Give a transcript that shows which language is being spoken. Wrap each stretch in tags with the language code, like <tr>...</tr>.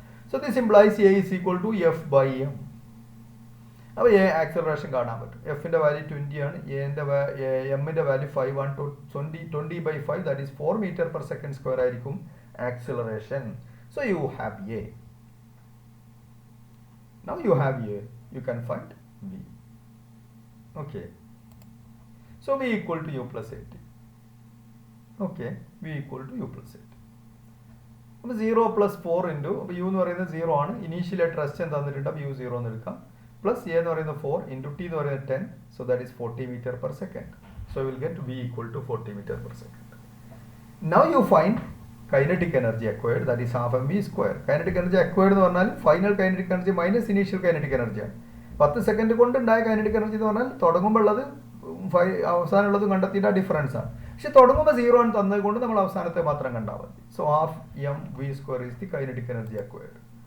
<en>So this implies A is equal to F by M.</en> <ml>അപ്പോൾ A acceleration കാണാൻ പറ്റും. എഫിന്റെ വാല്യൂ 20 ആണ്. എമ്മിന്റെ വാല്യൂ 5 ആണ്. 20 by 5 that is 4 metre per second square ആയിരിക്കും acceleration.</ml> <en>So you have A. Now you have A, you can find V. Okay. So V equal to U plus 80. Okay. V equal to U plus 80.</en> <ml>അപ്പോൾ 0 plus 4 into, അപ്പോൾ U എന്ന് പറയുന്നത് 0 ആണ്. ഇനീഷ്യലായിട്ട് rest തന്നിട്ടുണ്ട്. അപ്പോൾ U 0 എന്ന് എടുക്കാം. Plus A എന്ന് പറയുന്നത് 4 into T എന്ന് പറയുന്നത് 10.</ml> <en>So that is 40 meter per second. So you will get V equal to 40 meter per second. Now you find kinetic energy acquired, that is half mv square.</en> <ml>Kinetic energy acquired എന്ന് പറഞ്ഞാൽ final kinetic energy minus initial kinetic എനർജിയാണ്. 10 second കൊണ്ട് ഉണ്ടായ kinetic energy എന്ന് പറഞ്ഞാൽ തുടങ്ങുമ്പോൾ ഉള്ളത് അവസാനമുള്ളത് കണ്ടെത്തിയിട്ട് ഡിഫറൻസ് ആണ്. പക്ഷെ തുടങ്ങുമ്പോൾ 0 ആണ് തന്നത് കൊണ്ട് നമ്മൾ അവസാനത്തെ മാത്രം കണ്ടാൽ മതി. So</ml> <en>Half M V square is the kinetic energy acquired.</en>